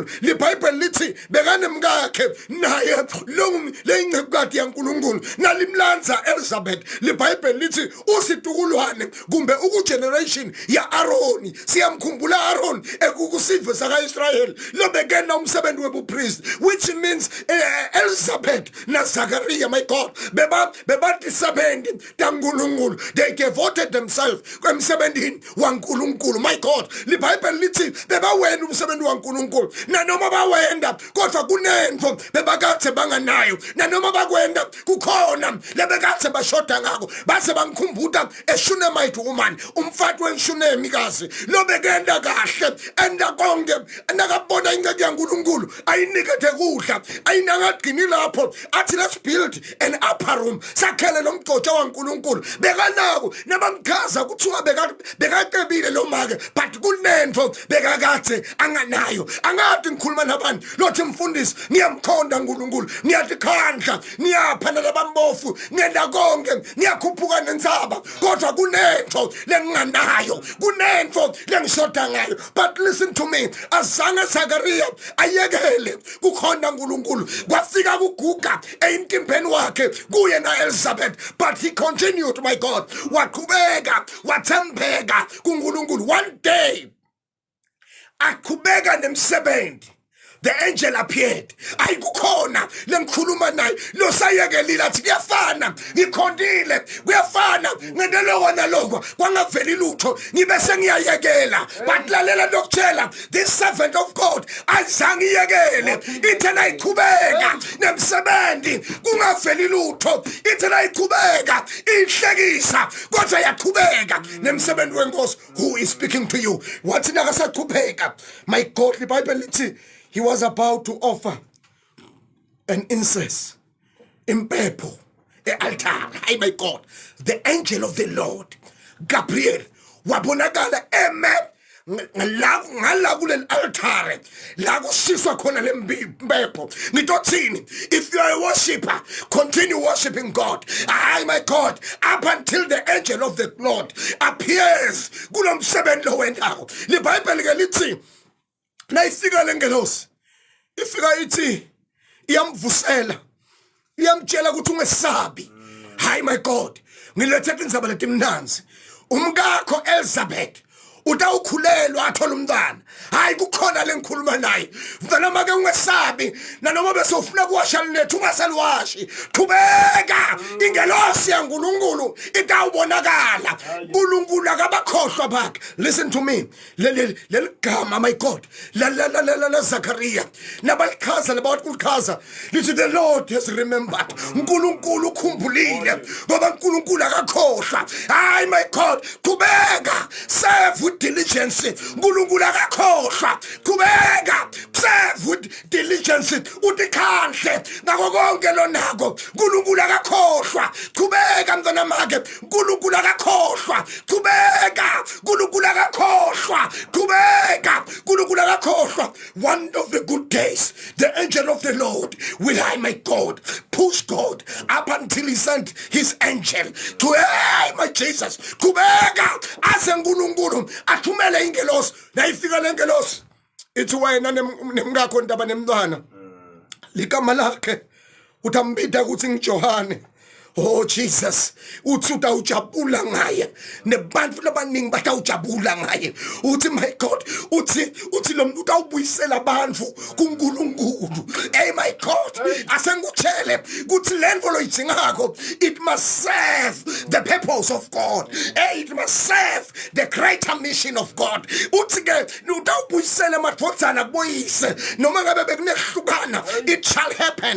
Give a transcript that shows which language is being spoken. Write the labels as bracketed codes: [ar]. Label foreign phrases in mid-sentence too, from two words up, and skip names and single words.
[ss] liBhayibheli lithi bekanemkakhe naye leyingcekukade yaNkulunkulu nalimlanza Elizabeth. liBhayibheli lithi usitukulwane kumbe ukugeneration ya Aroni siyamkhumbula Aaron ekukusizwe sakaIsrael lobekena umsebenzi webupriest [en] which means [ss] Elizabeth na Zachariah [en] my God [ss] bebadisabendi taNkulunkulu. [en] They devoted themselves [ss] emsebenzini waNkulunkulu [en] my God. [ss] liBhayibheli lithi bebawenda umsebenzi waNkulunkulu nanoma bawenda kodwa kunenvo bebakathe banganayo nanoma bakwenda kukhona lebekathe bashoda ngako base bangikhumbuta [en] eShunemite woman [ss] umfati wenShunemikazi lobekenda kahle enda konke nakabona ingeke yaNkulunkulu ayinikethe kudla ayinangagcini lapho athi [en] let's build an upper room [ss] sakhele lomgcotsha waNkulunkulu bekanako nabamkhaza kuthiwa bekaqebile lo make but kunento bekakathe anganayo. Angadi ngikhuluma nabantu lothi mfundisi ngiyamkhonda uNkulunkulu ngiyadikhandla ngiyapha nalabambofu ngenda konke ngiyakhuphuka nenzaba kodwa kunento lenginganayo kunento lengishoda ngayo. [en] But listen to me, [ss] azange Zachariah ayekele kukhonda uNkulunkulu kwafika kuguga eintimbeni wakhe kuye na Elizabeth [en] but he continued my God [ss] waqhubeka wathembeka kuNkulunkulu. [en] One day [ss] aqhubeka nemsebenzi [en] the angel appeared. [ss] Ayikukhona lengikhuluma naye lo sayekelile athi kuyafana ngikhondile kuyafana ngendelo wona lokho kwangaveli lutho ngibe sengiyayekela. But lalela lokutshela [en] this servant of God [ss] azange iyekele ithena iqhubeka nemsebenzi kungaveli lutho ithena iqhubeka ihlekisa kodwa yaqhubeka nemsebenzi wenkosi. [en] Who is speaking to you? [ss] Wathi nakasaqhubeka [en] my God. [ss] liBhayibheli lithi [en] he was about to offer an incense impepho e-altar. Hey my God, the angel of the Lord Gabriel [ss] wabonakala ngala kuleli [en] altar [ss] la kushiswa khona lempepho. Ngitothini, [en] if you are a worshipper continue worshiping God. Ay my God, up until the angel of the Lord appears [ss] kulomsebenzi lo wendawo. liBhayibheli ke lithi nayifika lengelosi ifika ithi iyamvusela iyamtshela ukuthi ungesabi. Hayi [en] my God, [ss] ngilethe indzaba letimnanzi umkakho Elizabeth utawukhulelwa athola umntwana. Hayi kukhona lengikhuluma naye mfana make ungesabi nanoma besofuna kuwasha lethu ungasalwashi qhubeka ingelosi yaNkulunkulu itawubonakala. uNkulunkulu akabakhohlwa bakhe. [en] Listen to me, leligama my God la Zachariah [ss] nabalikhaza labakulikhaza lithi [en] the Lord has remembered. [ss] uNkulunkulu ukhumbulile ngoba uNkulunkulu akakhohlwa. Hayi [en] my God, [ss] qhubeka [en] serve with diligence [ss] uNkulunkulu akakhohlwa qhubeka [en] serve with diligence [ss] utikhandle ngako konke lonako uNkulunkulu akakhohlwa qhubeka mntwana makhe uNkulunkulu akakhohlwa qhubeka uNkulunkulu akakhohlwa qhubeka uNkulunkulu akakhohlwa. [en] One of the good days the angel of the Lord will, my God, push God up until he sent his angel to, [ss] my Jesus, qhubeka ase uNkulunkulu athumele ingelosi nayifika lengelosi ithi wena nemngakho ndaba nemntwana ligama lakhe utambida ukuthi ngiJohane. [en] Oh Jesus, [ss] uthi utawujabula ngaye nebantu labaningi batawujabula ngaye. Uthi [en] my God, [ss] uthi lo muntu utawubuyisela abantu kuNkulunkulu. [en] Hey my God, [ss] asengutshele ukuthi lento lo yidingako, [en] it must serve the purpose of God. Hey, it must serve the greater mission of God. [ss] Uthi ke utawubuyisela emadvodzana kubuyise noma ngabe bekunehlukana, [en] it shall happen.